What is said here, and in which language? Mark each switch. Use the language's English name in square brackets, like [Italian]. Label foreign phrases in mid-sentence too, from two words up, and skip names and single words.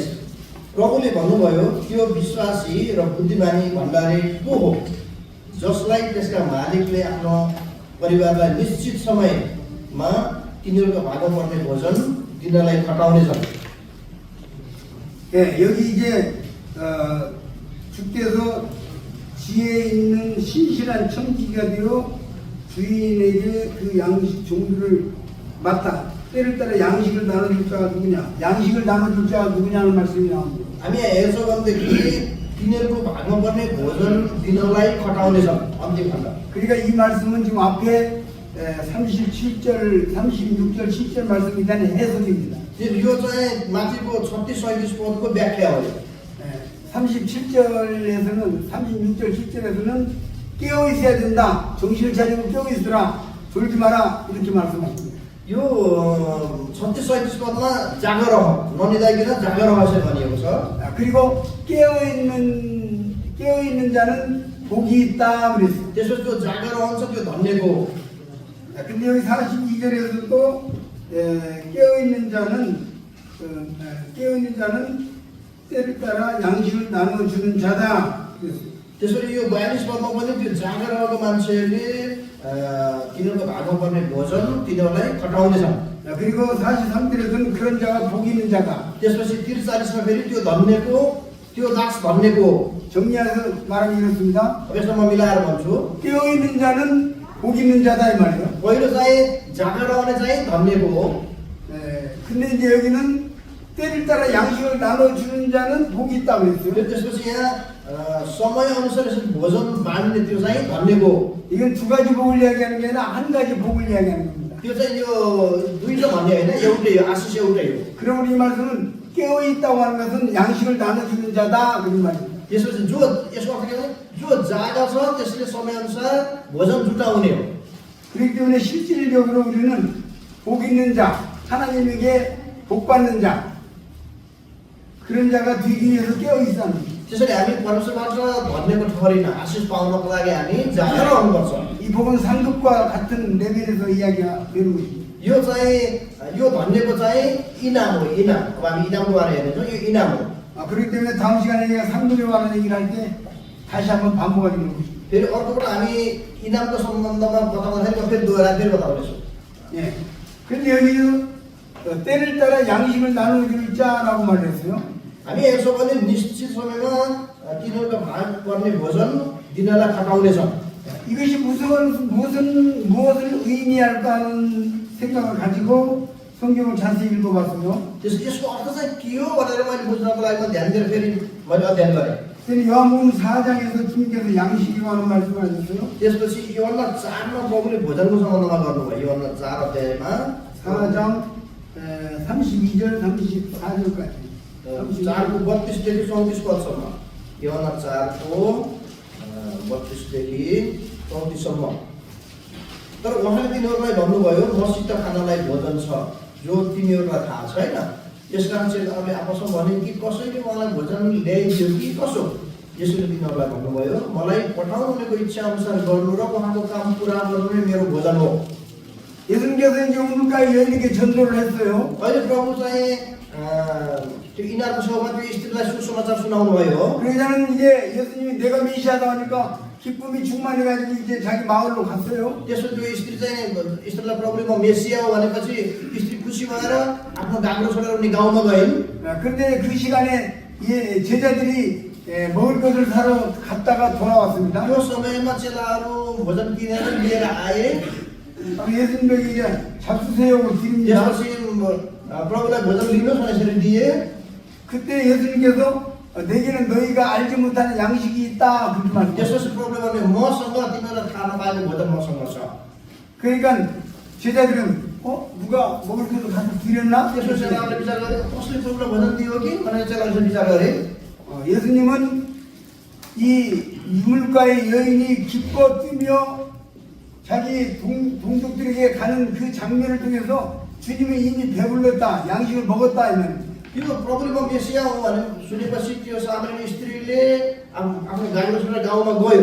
[Nepali] प्रभुले भन्नुभयो, त्यो विश्वासी र बुद्धिमानी भण्डारी को हो जसलाई त्यसका मालिकले आफ्नो परिवारलाई निश्चित समयमा तिनीहरूको भागो पर्ने भोजन दिनलाई खटाउनेछन्। [Korean] 여기 이제 주께서 지혜 있는 신실한 청지기가 되어 주인에게 그 양식 종류를 맡아 때를 따라 양식을 나눠줄 자가 누구냐, 양식을 나눠줄 자가 누구냐는 말씀이 나옵니다. [Nepali] हामी यहाँ हेर्छौँ भनेदेखि तिनीहरूको भागमा पर्ने भोजन दिनलाई खटाउनेछन् अन्तिम खण्ड। [Korean] 그러니까 이 말씀은 지금 앞에 37절, 36절, 7절 말씀이 대한 해석입니다. [Nepali] यो चाहिँ माथिको 36-37 पदको व्याख्या हो। [Korean] 37절에서는 36절, 7절에서는 깨어 있어야 된다. 정신을 차리고 깨어 있으라. 졸지 마라. 이렇게 말씀하십니다. [Nepali] यो 36-37 पदमा जागर ननिदाइकन जागर हासिल भनिएको छ। [Korean] 그리고 깨어 있는 자는 복이 있다 그랬어요. [Nepali] त्यसपछि त्यो जागर हुन्छ त्यो धन्यको। [Korean] 근데 여기 42절에서 또 깨어있는 자는 때를 따라 양식을 나눠주는 자다. 그랬어요. [Nepali] त्यसरी यो 42 पदमा पनि त्यो जाँगर रहेको मान्छेहरूले तिनीहरूको भागमा पर्ने भोजन तिनीहरूलाई खटाउँदैछन्। [Korean] 그리고 43절에서는 그런 자가 복 있는 자다. [Nepali] त्यसपछि 43मा फेरि त्यो धन्यको त्यो दास धन्यको [Korean] 정리해서 말하면 이렇습니다. [Nepali] अब यसमा म मिलाएर भन्छु। [Korean] 깨어있는 자는 복 있는 자다 이 말이에요. [Nepali] पहिलो चाहिँ जाँगर रहने चाहिँ धन्यको हो। [Korean] 근데 이제 여기는 때를 따라 양식을 나눠주는 자는 복이 있다고 फेरि 그랬어요. [Nepali] त्यसपछि यहाँ समय अनुसार यसरी भोजन बाँड्ने त्यो चाहिँ धन्यको। [Korean] 이건 두 가지 복을 이야기하는 게 아니라 한 가지 복을 이야기하는 겁니다. [Nepali] त्यो चाहिँ यो दुईटा भन्ने होइन, एउटै हो, आशिष एउटै हो। [Korean] 그러면 이 말씀은 깨어있다고 하는 것은 양식을 나눠주는 자다 그런 말입니다. [Nepali] त्यसपछि जो यसको अर्थ के भने जो जागा छ त्यसले समय अनुसार भोजन जुटाउने हो। [Korean] 그렇기 때문에 실질적으로 우리는 복 있는 자, 하나님에게 복 받는 자, 그런 자가 되기 위해서 깨어있다는 거예요. [Nepali] त्यसैले हामी परमेश्वरबाट धन्यको ठहरिन आशिष पाउनको लागि हामी जागा रहनुपर्छ। [Korean] 이 복은 상급과 같은 레벨에서 이야기가 되는 것입니다. [Nepali] यो चाहिँ यो धन्यको चाहिँ इनाम हो, इनाम। अब हामी इनामको बारे हेर्नेछौँ, यो इनाम हो। [Korean] 그렇기 때문에 다음 시간에 제가 상급에 관한 얘기를 할 때 다시 한번 반복하기로 하겠습니다. [Nepali] फेरि अर्कोपल्ट हामी इनामको सम्बन्धमा बताउँदाखेरि म फेरि दोहोऱ्याएर बताउनेछु। [Korean] 예. 근데 여기 때를 따라 양식을 나누어줄 자라고 말했어요. [Nepali] हामी हेर्छौँ भने निश्चित समयमा तिनीहरूको भाग पर्ने भोजन दिनलाई खटाउनेछन्। [Korean] 이것이 무엇을 의미할까 하는 생각을 가지고 성경을 자세히 읽어봤어요. [Nepali] यसको अर्थ चाहिँ के हो भनेर मैले बुझ्नको लागि म ध्यान दिएर फेरि मैले अध्ययन गरेँ। [Korean] 그래서 요한복음 4장에서 주님께서 양식이라고 하는 말씀을 하셨어요. [Nepali] त्यसपछि योहन्ना 4मा प्रभुले भोजनको सम्बन्धमा गर्नुभयो। योहन्ना 4 अध्यायमा [Korean] 4장 32절 34절까지 [Nepali] 4को 32देखि 34 पदसम्म, योहन्ना 4को 32देखि 34 सम्म। तर उहाँले तिनीहरूलाई भन्नुभयो, मसित खानलाई भोजन छ जो तिमीहरूलाई थाहा छैन। यसकारण चाहिँ अब आपसमा भने कि कसैले मलाई भोजन ल्याइदियो कि कसो। यसोले तिनीहरूलाई भन्नुभयो, मलाई पठाउनुको इच्छा अनुसार गर्नु र उहाँको काम पुरा गर्नु नै मेरो भोजन हो। [Korean] 예수님께서 이제 우물가에 여인에게 전도를 했어요. [Nepali] अहिले प्रभु चाहिँ त्यो इनारको छेउमा त्यो स्त्रीलाई सुसमाचार सुनाउनु भयो। [Korean] 그러자는 이제 예수님이 내가 메시아다 하니까 기쁨이 충만해가지고 이제 자기 마을로 갔어요. [Nepali] त्यसो त्यो स्त्री चाहिँ स्त्रीलाई प्रभुले म मेसिया हो भनेपछि स्त्री खुसी भएर आफ्नो गाम्रो छोडेर उनी गाउँमा गइन्। [Korean] 그런데 그 시간에 제자들이 먹을 것을 사러 갔다가 돌아왔습니다. [Nepali] त्यो समयमा चेलाहरू भोजन किनेर लिएर आए। [Korean] 예수님에게 이제 잡수세요 드립니다. [Nepali] त्यसपछि प्रभुलाई भोजन लिनुहोस् भनेर दिए। [Korean] 그때 예수님께서 내게는 너희가 알지 못하는 양식이 있다 그렇게 말씀하셨어요. [Nepali] त्यसपछि प्रभुले भने मसँग तिमीलाई खान पाएको भोजन मसँग छ। [Korean] 그러니까 제자들은 누가 먹을 것을 가서 드렸나? [Nepali] त्यसपछि चेलाहरूले विचार गरे कसले प्रभुलाई भोजन दियो कि भनेर चेलाहरूले विचार गरे। [Korean] 예수님은 이 유물가의 여인이 기뻐 뛰며 자기 동족들에게 가는 그 장면을 통해서 주님이 이미 배불렀다, 양식을 먹었다 이는. [Nepali] यो प्रभुले म मेसिया हो भने सुनेपछि त्यो सामान्य स्त्रीले आफ्नो गाडीमा छोडेर गाउँमा गयो।